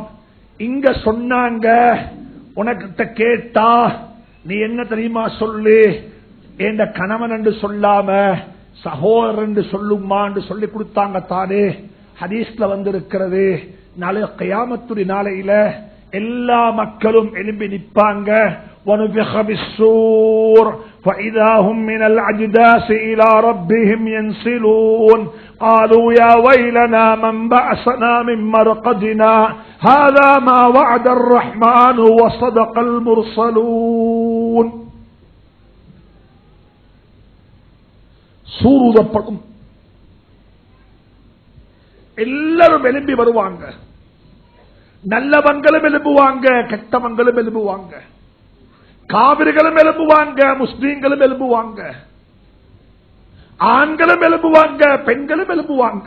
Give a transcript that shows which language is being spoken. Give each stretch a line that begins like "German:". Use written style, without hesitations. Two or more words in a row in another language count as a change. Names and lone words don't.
Tamil: இங்க சொன்னாங்க, உனக்கிட்ட கேட்டா நீ என்ன தெரியுமா சொல்லு, என்ற கணவன் என்று சொல்லாம சகோதரன் என்று சொல்லுமா என்று சொல்லி கொடுத்தாங்க தானே. ஹதீஸ்ல வந்திருக்கிறது, நாளை கியாமத்துடைய நாளையில எல்லா மக்களும் எழும்பி நிற்பாங்க.
Arabic: وَنُفِخَ بِالصُّورِ فَإِذَا هُمْ مِنَ الْأَجْدَاثِ إِلَى رَبِّهِمْ يَنْسِلُونَ قَالُوا يَا وَيْلَنَا مَنْ بَعَثَنَا مِنْ مَرْقَدِنَا هَذَا مَا وَعَدَ الرَّحْمَنُ وَصَدَقَ الْمُرْسَلُونَ.
Tamil: சூருதப்படும். எல்லாரும் எழும்பி வருவாங்க. நல்லவங்களும் எழுப்புவாங்க, கெட்டவங்களும் எழுப்புவாங்க, காவிர்களும் எழுப்புவாங்க, முஸ்லீம்களும் எழுப்புவாங்க, ஆண்களும் எழுப்புவாங்க, பெண்களும் எழுப்புவாங்க.